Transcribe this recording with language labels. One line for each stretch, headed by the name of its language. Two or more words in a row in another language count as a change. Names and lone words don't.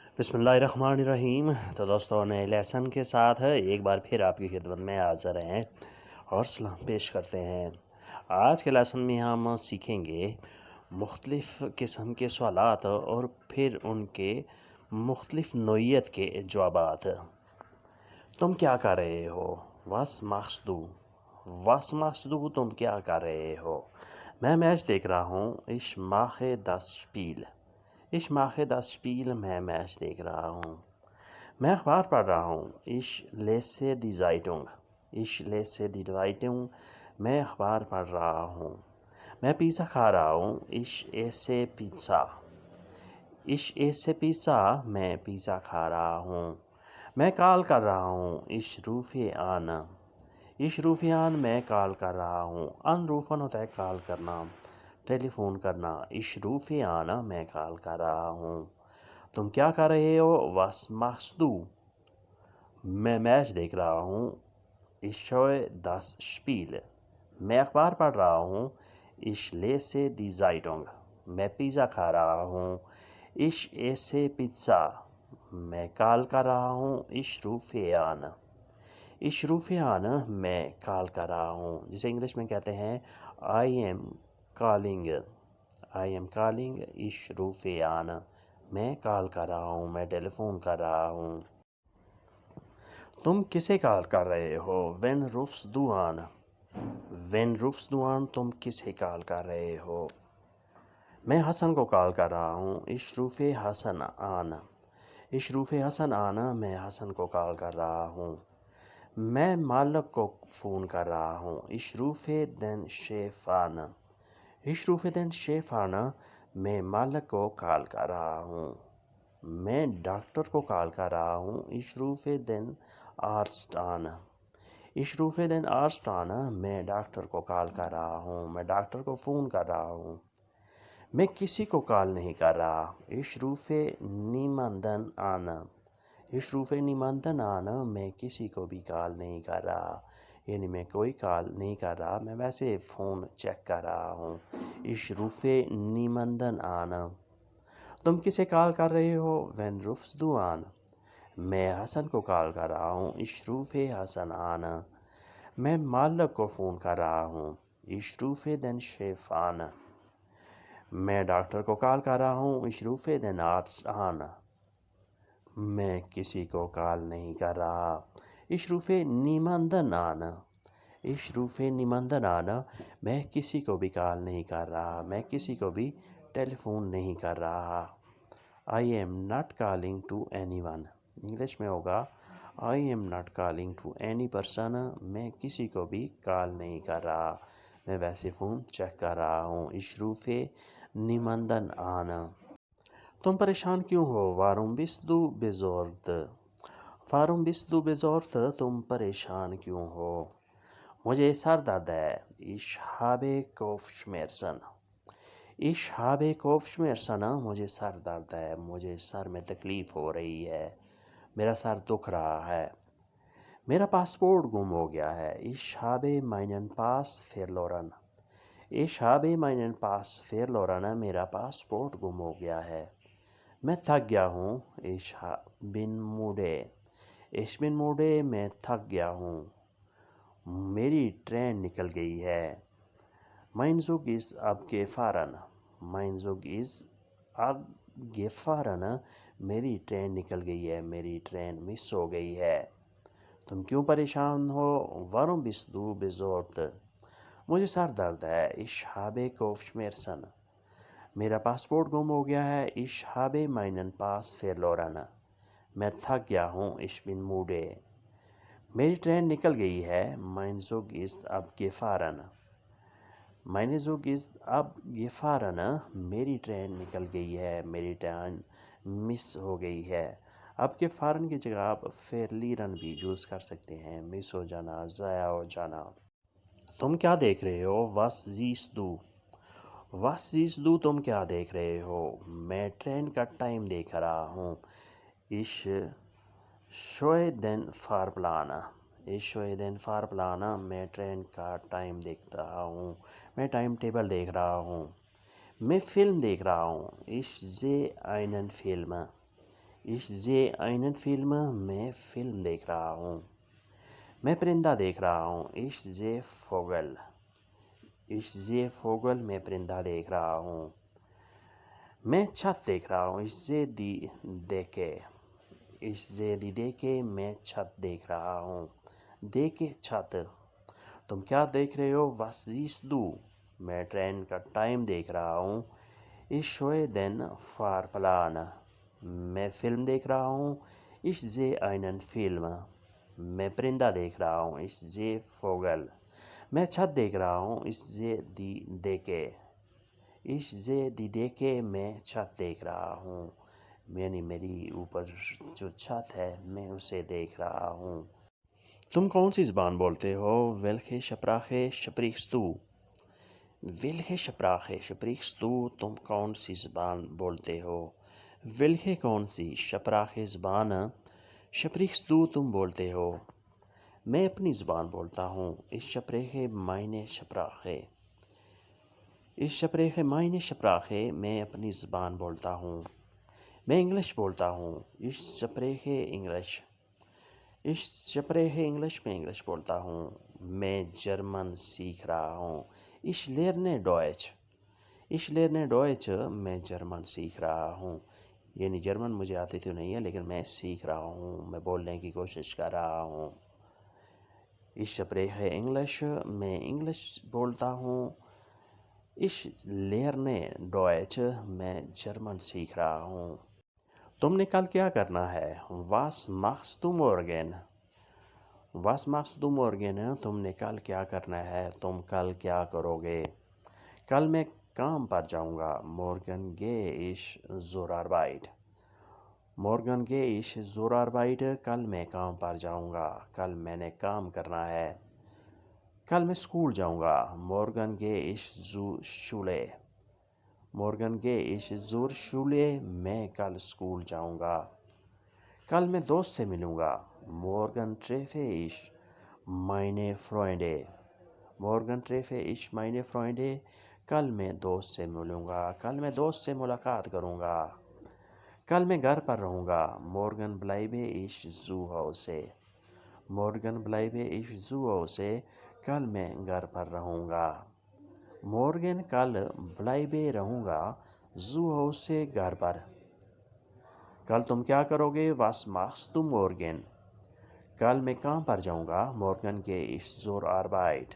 Arabic: بسم اللہ الرحمن الرحیم۔
Urdu: تو دوستوں، نئے لیسن کے ساتھ ایک بار پھر آپ کی خدمت میں حاضر ہیں اور سلام پیش کرتے ہیں۔ آج کے لیسن میں ہم سیکھیں گے مختلف قسم کے سوالات اور پھر ان کے مختلف نوعیت کے جوابات۔ تم کیا کر رہے ہو؟
German: was machst du? was machst du?
Urdu: تم کیا کر رہے ہو؟ میں میچ دیکھ رہا ہوں۔
German: ich mache das Spiel۔ ich mache das Spiel۔
Urdu: میں میچ دیکھ رہا ہوں۔ میں اخبار پڑھ رہا ہوں۔
German: ich lese die Zeitung۔ ich lese die Zeitung۔
Urdu: میں اخبار پڑھ رہا ہوں۔ میں پیزا کھا رہا ہوں۔
German: ich esse Pizza۔ ich esse Pizza۔
Urdu: میں پیزا کھا رہا ہوں۔ میں کال کر رہا ہوں۔
German: ich rufe an۔ ich rufe an۔
Urdu: میں کال کر رہا ہوں۔ anrufen ہوتا ہے کال کرنا، ٹیلی فون کرنا۔
German: ich rufe an۔
Urdu: میں کال کر رہا ہوں۔ تم کیا کر رہے ہو؟
German: was machst du؟
Urdu: میں میچ دیکھ رہا ہوں۔
German: ich schaue das Spiel۔
Urdu: میں اخبار پڑھ رہا ہوں۔
German: ich lese die Zeitung۔
Urdu: میں پیزا کھا رہا ہوں۔
German: ich esse Pizza۔
Urdu: میں کال کر رہا ہوں۔
German: ich rufe an۔ ich rufe an۔
Urdu: میں کال کر رہا ہوں، جسے انگلش میں کہتے ہیں
English: I am calling۔ I am calling۔
German: ich rufe an۔
Urdu: میں کال کر رہا ہوں، میں ٹیلی فون کر رہا ہوں۔ تم کسے کال کر رہے ہو؟
German: Wen rufst du an؟ Wen rufst du an؟
Urdu: تم کسے کال کر رہے ہو؟ میں حسن کو کال کر رہا ہوں۔
German: ich rufe Hasan an۔ ich rufe Hasan an۔
Urdu: میں حسن کو کال کر رہا ہوں۔ میں مالک کو فون کر رہا ہوں۔
German: ich rufe den Chef an۔ ich rufe den Chef an۔
Urdu: میں مالک کو کال کر رہا ہوں۔ میں ڈاکٹر کو کال کر رہا ہوں۔
German: ich rufe den Arzt an۔ ich rufe den Arzt an۔
Urdu: میں ڈاکٹر کو کال کر رہا ہوں، میں ڈاکٹر کو فون کر رہا ہوں۔ میں کسی کو کال نہیں کر رہا۔
German: ich rufe niemanden an۔ ich rufe niemanden an۔
Urdu: میں کسی کو بھی کال نہیں کر رہا، یعنی میں کوئی کال نہیں کر رہا، میں ویسے فون چیک کر رہا ہوں۔
German: ich rufe niemanden an۔
Urdu: تم کسے کال کر رہے ہو؟
German: Wen rufst du an؟
Urdu: میں حسن کو کال کر رہا ہوں۔
German: ich rufe Hasan an۔
Urdu: میں مالک کو فون کر رہا ہوں۔
German: ich rufe den Chef an۔
Urdu: میں ڈاکٹر کو کال کر رہا ہوں۔
German: ich rufe den Arzt an۔
Urdu: میں کسی کو کال نہیں کر رہا۔
German: ich rufe niemanden an۔ ich rufe niemanden an۔
Urdu: میں کسی کو بھی کال نہیں کر رہا، میں کسی کو بھی ٹیلی فون نہیں کر رہا۔
English: I am not calling to anyone۔
Urdu: انگلش میں ہوگا
English: I am not calling to any person۔
Urdu: میں کسی کو بھی کال نہیں کر رہا، میں ویسے فون چیک کر رہا ہوں۔
German: ich rufe niemanden an۔
Urdu: تم پریشان کیوں ہو؟
German: Warum bist du besorgt؟ Warum bist du besorgt؟
Urdu: تم پریشان کیوں ہو؟ مجھے سر درد ہے۔
German: ich habe Kopfschmerzen۔ ich habe Kopfschmerzen۔
Urdu: مجھے سر درد ہے، مجھے سر میں تکلیف ہو رہی ہے، میرا سر دکھ رہا ہے۔ میرا پاسپورٹ گم ہو گیا ہے۔
German: ich habe meinen Pass verloren۔ ich habe meinen Pass verloren۔
Urdu: میرا پاسپورٹ گم ہو گیا ہے۔ میں تھک گیا ہوں۔
German: ich bin müde۔ ich bin müde۔
Urdu: میں تھک گیا ہوں۔ میری ٹرین نکل گئی ہے۔
German: mein Zug ist abgefahren۔ mein Zug ist abgefahren۔
Urdu: میری ٹرین نکل گئی ہے، میری ٹرین مس ہو گئی ہے۔ تم کیوں پریشان ہو؟
German: Warum bist du besorgt؟
Urdu: مجھے سر درد ہے۔
German: ich habe Kopfschmerzen۔
Urdu: میرا پاسپورٹ گم ہو گیا ہے۔
German: ich habe meinen Pass verloren۔
Urdu: میں تھک گیا ہوں۔
German: ich bin müde۔
Urdu: میری ٹرین نکل گئی ہے۔
German: mein Zug ist abgefahren۔ mein Zug ist abgefahren۔
Urdu: میری ٹرین نکل گئی ہے، میری ٹرین مس ہو گئی ہے۔ اب کے فارن کی جگہ آپ فیرلیرن بھی یوز کر سکتے ہیں، مس ہو جانا، ضائع ہو جانا۔ تم کیا دیکھ رہے ہو؟
German: was siehst du؟ was siehst du؟
Urdu: تم کیا دیکھ رہے ہو؟ میں ٹرین کا ٹائم دیکھ رہا ہوں۔
German: ich schaue den Fahrplan۔ ich schaue den Fahrplan۔
Urdu: میں ٹرین کا ٹائم دیکھ رہا ہوں، میں ٹائم ٹیبل دیکھ رہا ہوں۔ میں فلم دیکھ رہا ہوں۔
German: ich sehe einen Film۔ Ich sehe einen Film.
Urdu: میں فلم دیکھ رہا ہوں. میں پرندہ دیکھ رہا ہوں.
German: Ich sehe Vogel. Ich sehe Vogel.
Urdu: میں پرندہ دیکھ رہا ہوں. میں چھت دیکھ رہا ہوں.
German: Ich sehe die Decke. Ich sehe die Decke.
Urdu: میں چھت دیکھ رہا ہوں. Decke چھت. تم کیا دیکھ رہے ہو؟
German: Was siehst du?
Urdu: میں ٹرین کا ٹائم دیکھ رہا ہوں.
German: Ich schaue den Fahrplan.
Urdu: میں فلم دیکھ رہا ہوں.
German: Ich sehe einen Film.
Urdu: میں پرندہ دیکھ رہا ہوں.
German: Ich sehe Vogel.
Urdu: میں چھت دیکھ رہا ہوں.
German: Ich sehe die Decke. Ich sehe die Decke.
Urdu: میں چھت دیکھ رہا ہوں. یعنی میری اوپر جو چھت ہے میں اسے دیکھ رہا ہوں. تم کون سی زبان بولتے ہو؟
German: Welche Sprache sprichst du? Welche Sprache sprichst du?
Urdu: تم کون سی زبان بولتے ہو؟ Welche کون سی Sprache زبان
German: sprichst du
Urdu: تم بولتے ہو؟ میں اپنی زبان بولتا ہوں.
German: Ich spreche meine Sprache. Ich spreche meine Sprache.
Urdu: میں اپنی زبان بولتا ہوں. میں انگلش بولتا ہوں.
German: Ich spreche English. Ich spreche English.
Urdu: میں انگلش بولتا ہوں. میں جرمن سیکھ رہا ہوں.
German: Ich lerne Deutsch. Ich lerne Deutsch.
Urdu: میں جرمن سیکھ رہا ہوں. یعنی جرمن مجھے آتی تو نہیں ہے لیکن میں سیکھ رہا ہوں. میں بولنے کی کوشش کر رہا ہوں.
German: Ich spreche English.
Urdu: میں انگلش بولتا ہوں.
German: Ich lerne Deutsch.
Urdu: میں جرمن سیکھ رہا ہوں. تم نے کل کیا کرنا ہے؟
German: Was machst du morgen? Was machst du morgen?
Urdu: تم نے کل کیا کرنا ہے؟ تم کل کیا کرو گے؟ کل میں کام پر جاؤں گا.
German: Morgen gehe ich zur Arbeit. Morgen gehe ich zur Arbeit.
Urdu: کل میں کام پر جاؤں گا. کل میں نے کام کرنا ہے. کل میں اسکول جاؤں گا.
German: Morgen gehe ich zur Schule. Morgen gehe ich zur Schule.
Urdu: میں کل اسکول جاؤں گا. کل میں دوست سے ملوں گا.
German: Morgen treffe ich meine Freunde. Morgen treffe ich meine Freunde.
Urdu: کل میں دوست سے ملوں گا. کل میں دوست سے ملاقات کروں گا. کل میں گھر پر رہوں گا.
German: Morgen bleibe ich zu Hause. Morgen bleibe ich zu Hause.
Urdu: کل میں گھر پر رہوں گا. Morgen کل bleibe رہوں گا.
German: zu Hause
Urdu: گھر پر. کل تم کیا کرو گے؟
German: Was machst du morgen?
Urdu: کل میں کام پر جاؤں گا.
German: Morgen gehe ich zur Arbeit.